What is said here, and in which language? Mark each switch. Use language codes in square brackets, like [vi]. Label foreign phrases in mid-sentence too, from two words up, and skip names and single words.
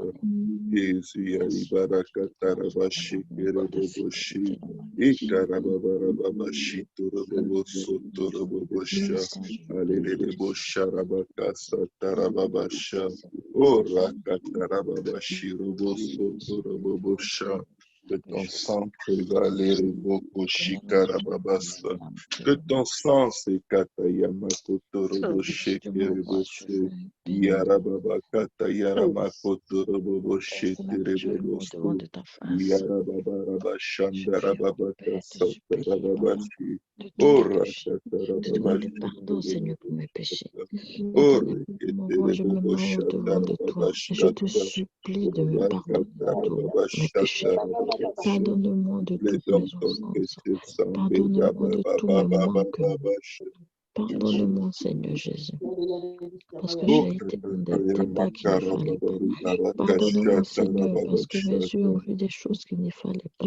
[fr] Jesus, Yaribaraka Tarabashi Keraboboshi. Ikarababarababashi Turaboboso Turabobosha. Alelebo Sharabakasa Tarababasha. Ora Katarababashi Roboso Turabobosha. Que ton sang prévalait Reboko Shikarababasa. Que ton sang s'écatayama Kotorobo Shekerebosu. Yarababa Katayarama Kotorobo Shekerebosu. Yarababa Rabashandarababa Kasatarababashi. Ora Katarababashi. Ora Keterebo Shatarababashata. Pardonne-moi de Les toutes mes offenses. Pardonne-moi de tous mes manques. Pardonne-moi, Seigneur Jésus, parce que j'ai été dans des débats qu'il ne fallait pas. Pardonne-moi, Seigneur, parce que mes yeux ont vu des choses qu'il ne fallait pas.